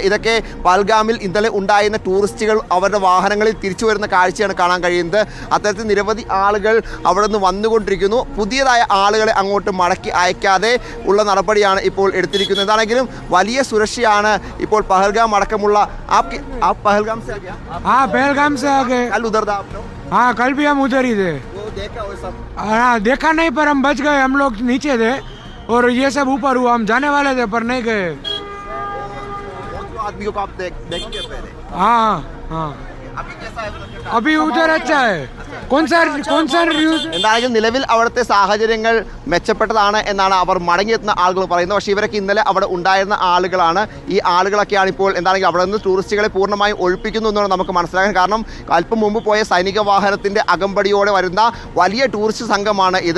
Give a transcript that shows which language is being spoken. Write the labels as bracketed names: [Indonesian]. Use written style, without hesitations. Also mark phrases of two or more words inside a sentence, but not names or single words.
[Malayalam] ഇതൊക്കെ പഹൽഗാമിൽ ഇന്നലെ ഉണ്ടായിരുന്ന ടൂറിസ്റ്റുകൾ അവരുടെ വാഹനങ്ങളിൽ തിരിച്ചു വരുന്ന കാഴ്ചയാണ് കാണാൻ കഴിയുന്നത്. അത്തരത്തിൽ നിരവധി ആളുകൾ അവിടെ നിന്ന് വന്നുകൊണ്ടിരിക്കുന്നു. പുതിയതായ ആളുകളെ അങ്ങോട്ട് മടക്കി അയക്കാതെ ഉള്ള നടപടിയാണ് ഇപ്പോൾ എടുത്തിരിക്കുന്നത്. എന്താണെങ്കിലും വലിയ സുരക്ഷയാണ് ഇപ്പോൾ പഹൽഗാം അടക്കമുള്ള [Hindi] पहलगाम से आ गया? हाँ, पहलगाम से आ गए। कल उधर था आप लोग? हाँ, कल भी हम उधर ही थे। वो देखा वो सब? हाँ, देखा नहीं, पर हम बच गए। हम लोग नीचे थे और ये सब ऊपर हुआ। हम जाने वाले थे पर नहीं गए। आदमियों को आप देखेंगे पहले? हाँ हाँ, अभी कैसा है? अभी उधर अच्छा है। कौन सा रिव्यूज? [Malayalam] എന്തായാലും നിലവിൽ അവിടുത്തെ സാഹചര്യങ്ങൾ മെച്ചപ്പെട്ടതാണ് എന്നാണ് അവർ മടങ്ങിയെത്തുന്ന ആളുകൾ പറയുന്നത്. പക്ഷേ ഇവരൊക്കെ ഇന്നലെ അവിടെ ഉണ്ടായിരുന്ന ആളുകളാണ്. ഈ ആളുകളൊക്കെയാണ് ഇപ്പോൾ എന്താണെങ്കിൽ അവിടെ നിന്ന് ടൂറിസ്റ്റുകളെ പൂർണ്ണമായും ഒഴിപ്പിക്കുന്നു എന്നാണ് നമുക്ക് മനസ്സിലാക്കാൻ. കാരണം അല്പം മുമ്പ് പോയ സൈനിക വാഹനത്തിൻ്റെ അകമ്പടിയോടെ വരുന്ന വലിയ ടൂറിസ്റ്റ് സംഘമാണ് ഇത്.